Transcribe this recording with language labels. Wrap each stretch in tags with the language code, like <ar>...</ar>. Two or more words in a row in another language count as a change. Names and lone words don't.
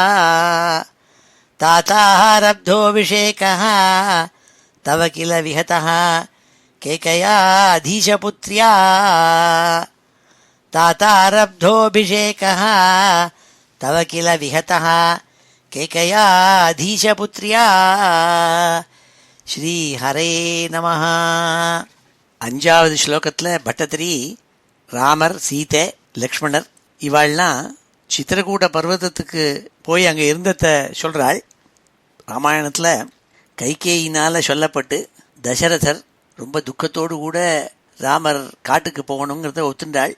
<sa>तातारब्धोऽभिषेकः तव किल विहतः केकयाधीशपुत्र्या तातारब्धोऽभिषेकः तव किल विहतः केकयाधीशपुत्र्या श्री हरे नमः.</sa> <ta>5வது ஸ்லோகத்தில் பட்டத்திரி ராமர், சீதை, லக்ஷ்மணர் இவாள்லாம் சித்திரகூட பர்வதத்துக்கு போய் அங்கே இருந்ததை சொல்கிறாள். ராமாயணத்தில் கைகேயினால் சொல்லப்பட்டு தசரதர் ரொம்ப துக்கத்தோடு கூட ராமர் காட்டுக்கு போகணுங்கிறத ஒத்துண்டாள்.</ta>